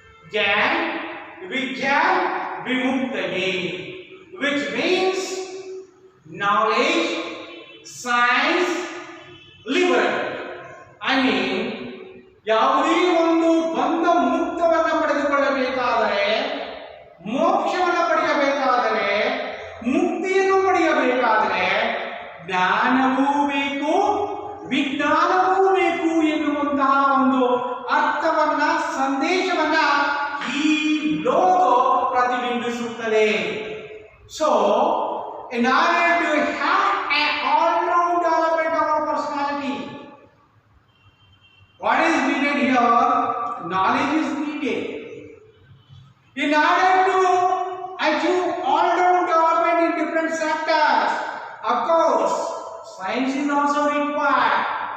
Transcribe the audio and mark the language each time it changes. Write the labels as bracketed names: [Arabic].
[Sanskrit] ज्ञान विज्ञान विमुक्तये, [English] which means knowledge, science, liberty. I mean, [Kannada] ಯಾವುದೇ ಒಂದು ಬಂಧ ಮುಕ್ತವನ್ನು ಪಡೆದುಕೊಳ್ಳಬೇಕಾದರೆ, ಮೋಕ್ಷವನ್ನು ಪಡೆಯಬೇಕಾದರೆ, ಮುಕ್ತಿಯನ್ನು ಪಡೆಯಬೇಕಾದರೆ ಜ್ಞಾನವೂ ಬೇಕು, ವಿಜ್ಞಾನವೂ ಬೇಕು ಎನ್ನುವಂತಹ ಒಂದು ಅರ್ಥವನ್ನ, ಸಂದೇಶವನ್ನ ಈ ಲೋಗೋ ಪ್ರತಿಬಿಂಬಿಸುತ್ತದೆ. [English] So in order to have an all-round development of our personality, what is needed here? Knowledge is needed. In order to achieve all-round development in different sectors, of course, science is also required.